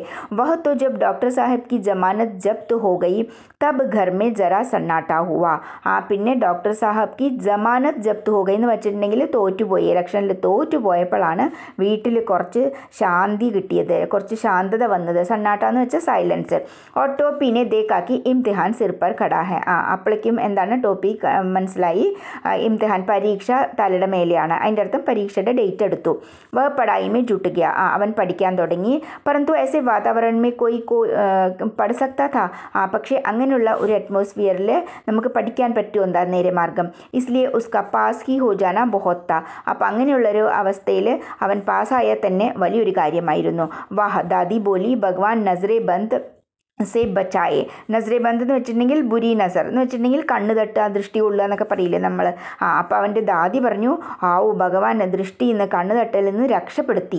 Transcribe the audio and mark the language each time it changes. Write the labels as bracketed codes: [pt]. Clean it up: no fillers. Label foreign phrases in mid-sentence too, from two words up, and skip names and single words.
[hi] वह तो जब डॉक्टर साहब की ज़मानत ज़ब्त हो गई तब घर में ज़रा सन्नाटा हुआ. [ml] പിന്നെ [hi] डॉक्टर साहब की ज़मानत ज़ब्त हो गई [ml] എന്ന് വെച്ചിട്ടുണ്ടെങ്കിൽ തോറ്റുപോയി ഇലക്ഷനിൽ തോറ്റുപോയപ്പോഴാണ് വീട്ടിൽ കുറച്ച് ശാന്തി കിട്ടിയത്, കുറച്ച് ശാന്തത വന്നത്. സന്നാട്ട എന്ന് വെച്ചാൽ സൈലൻസ്. [hi] और टोपी ने देखा कि इम्तिहान सिर पर खड़ा है. [ml] അപ്പോഴേക്കും എന്താണ് ടോപ്പി മനസ്സിലായി, ഇംതിഹാൻ പരീക്ഷ തലയുടെ മേലെയാണ്. അതിൻ്റെ അർത്ഥം പരീക്ഷയുടെ ഡേറ്റ് എടുത്തു. [hi] वह पढ़ाई में जुट गया, [ml] അവൻ പഠിക്കാൻ തുടങ്ങി. [hi] परंतु ऐसे वातावरण में कोई പഠ सकता था. [ml] പക്ഷേ അങ്ങനെയുള്ള ഒരു അറ്റ്മോസ്ഫിയറിൽ നമുക്ക് പഠിക്കാൻ പറ്റുമോ, എന്താ നേരെ മാർഗം. [hi] इसलिए उसका पास ही हो जाना बहुत था. [ml] അപ്പം അങ്ങനെയുള്ളൊരു അവസ്ഥയിൽ അവൻ പാസ്സായാൽ തന്നെ വലിയൊരു കാര്യമായിരുന്നു. [hi] वाह दादी बोली भगवान नज़रे बंद से बचाए. नज़रे बंद [ml] എന്ന് വെച്ചിട്ടുണ്ടെങ്കിൽ [hi] बुरी नज़र [ml] എന്ന് വെച്ചിട്ടുണ്ടെങ്കിൽ കണ്ണ് തട്ടുക, ദൃഷ്ടി കൊള്ളുക എന്നൊക്കെ പറയില്ലേ നമ്മൾ. അപ്പോൾ അവൻ്റെ ദാദി പറഞ്ഞു, ആവു ഭഗവാൻ ദൃഷ്ടിയിൽ നിന്ന് കണ്ണ് തട്ടലിൽ നിന്ന് രക്ഷപ്പെടുത്തി.